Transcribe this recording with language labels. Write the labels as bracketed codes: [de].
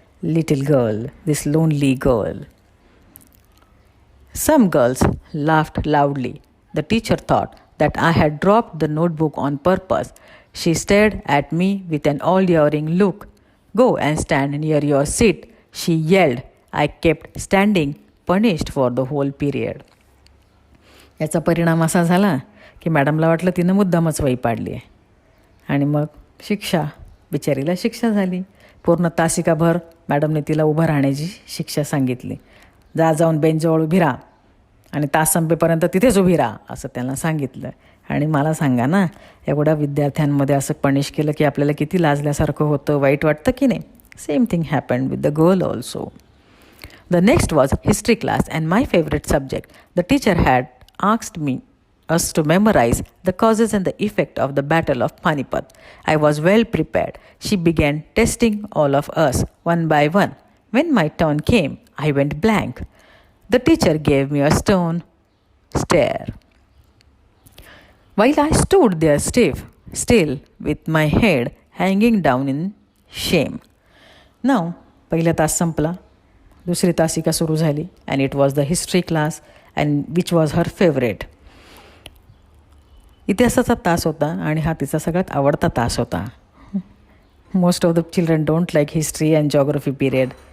[en] little girl, this lonely girl. Some girls laughed loudly. The teacher thought that I had dropped the notebook on purpose. She stared at me with an all-yearing look. Go and stand near your seat, she yelled. I kept standing, punished for the whole period. [mr] याचा परिणाम असा झाला की मॅडमला वाटलं तिनं मुद्दामच वही पाडली आहे आणि मग शिक्षा, बिचारीला शिक्षा झाली. पूर्ण तासिकाभर मॅडमने तिला उभं राहण्याची शिक्षा सांगितली. जाऊन बेंचजवळ उभी राहा आणि तास संपेपर्यंत तिथेच उभी राहा असं त्यांना सांगितलं. आणि मला सांगा ना, एवढ्या विद्यार्थ्यांमध्ये असं पनिश केलं की आपल्याला किती लाजल्यासारखं होतं, वाईट वाटतं की नाही. [en] Same thing happened with the girl also. The next was history class and my favorite subject. The teacher had asked us to memorize the causes and the effect of the Battle of Panipat. I was well prepared. She began testing all of us one by one. When my turn came, I went blank. The teacher gave me a stone stare. While I stood there still with my head hanging down in shame. Now, [mr] पहिला तास संपला. दुसरी तासिका सुरू झाली [en] And it was the history class and which was her favourite. [mr] इतिहासाचा तास होता आणि हा तिचा सगळ्यात आवडता तास होता. [en] Most of the children don't like history and geography period.